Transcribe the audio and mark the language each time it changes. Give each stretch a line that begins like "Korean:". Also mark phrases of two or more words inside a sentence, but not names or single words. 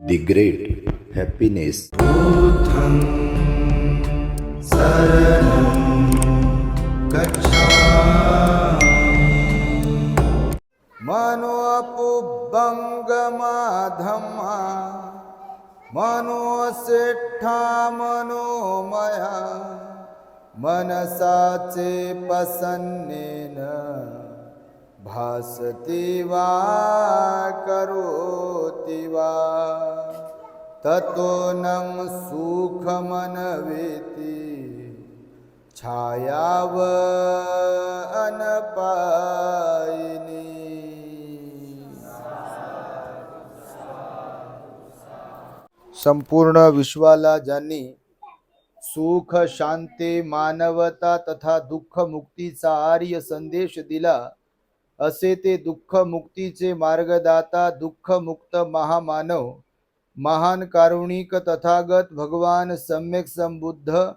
English: The Great Happiness.
Pali: बुद्धं शरणं गच्छामि। मनोपुब्बंगमा धम्मा मनोसेठा मनोमया मनसाचे प्रसन्नेन भासति वा करोति वा ततो नं सुखमनवेति छायाव अनपायिनी।
Marathi: संपूर्ण विश्वाला ज्यांनी सुख शांती मानवता तथा दुःख मुक्तीचा आर्य संदेश दिला, असे ते दुःख मुक्तीचे मार्गदाता दुःख मुक्त महामानव महान कारुणिक तथागत भगवान सम्यक संबुद्ध